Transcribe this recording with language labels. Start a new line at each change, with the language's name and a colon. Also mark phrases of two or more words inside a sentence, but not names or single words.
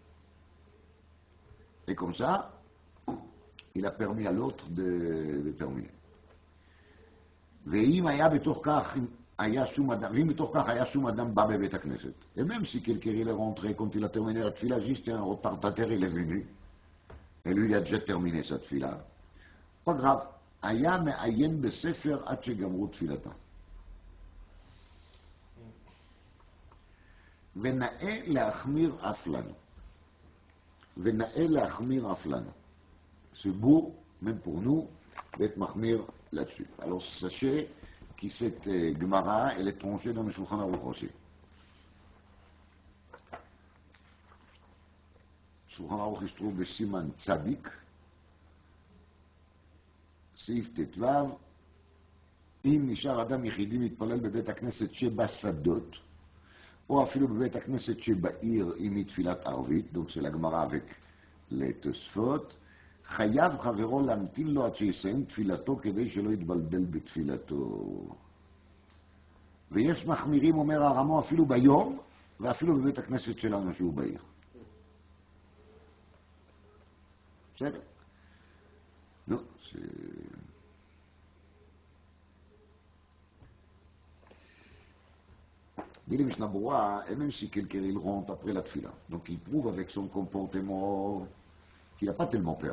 French: Et comme ça, il a permis à l'autre de terminer. Et même si quelqu'un il est rentré quand il a terminé la tfila, juste un retardataire, il est venu, et lui il a déjà terminé sa tfila, pas grave.
Hebrew: היה מעיין בספר עד שגמרו תפילתה. ונאה להחמיר אף לנו. ונאה להחמיר אף לנו.
French: C'est beau, même pour nous, d'être mahmir là-dessus. Alors sachez que cette Gemara, elle est tranchée dans le Shulchan Aruch aussi. Shulchan Aruch, il se trouve de Siman Tzadik,
Hebrew: סעיף ט"ו, אם נשאר אדם יחידי מתפלל בבית הכנסת שבשדות, או אפילו בבית הכנסת שבעיר אם היא תפילת ערבית,
French: donc c'est la Gemara avec les
Hebrew: תוספות, חייב חברו להמתין לו עד שיסיים תפילתו כדי שלא יתבלבל בתפילתו. ויש מחמירים, אומר הרמו, אפילו ביום, ואפילו בבית הכנסת שלנו שהוא בעיר. בסדר?
French: Non, c'est... Dit les Mishnah Berurah, et même si quelqu'un il rentre après la tfila, donc il prouve avec son comportement qu'il n'a pas tellement peur.